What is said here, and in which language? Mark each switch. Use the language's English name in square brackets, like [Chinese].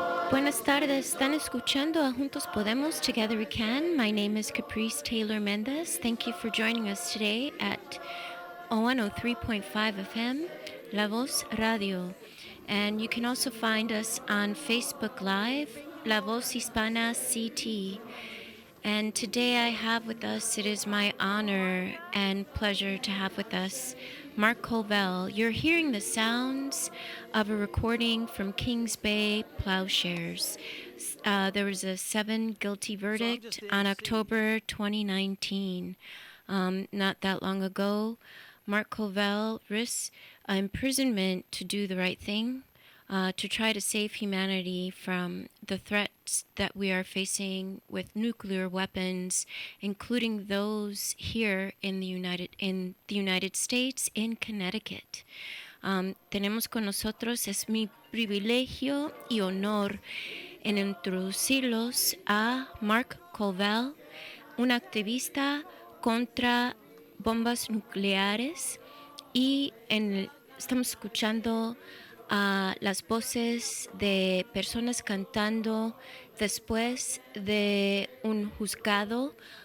[Spanish] Buenas tardes, están escuchando a Juntos Podemos, [English] Together We Can. My name is Caprice Taylor Mendez. Thank you for joining us today at 103.5 FM, La Voz Radio. And you can also find us on Facebook Live, La Voz Hispana CT. And today I have with us, it is my honor and pleasure to have with us Mark Corville. You're hearing the sounds of a recording from Kings Bay Plowshares. There was a 7 guilty verdict on October 2019. Not that long ago, Mark Corville risks imprisonment to do the right thing, to try to save humanity from the threats that we are facing with nuclear weapons, including those here in the United States, in Connecticut. [Spanish] Tenemos con nosotros, es mi privilegio y honor en introducirlos a Mark Corville, un activista contra bombas nucleares, y estamos escuchando las voces de personas cantando después de un juzgado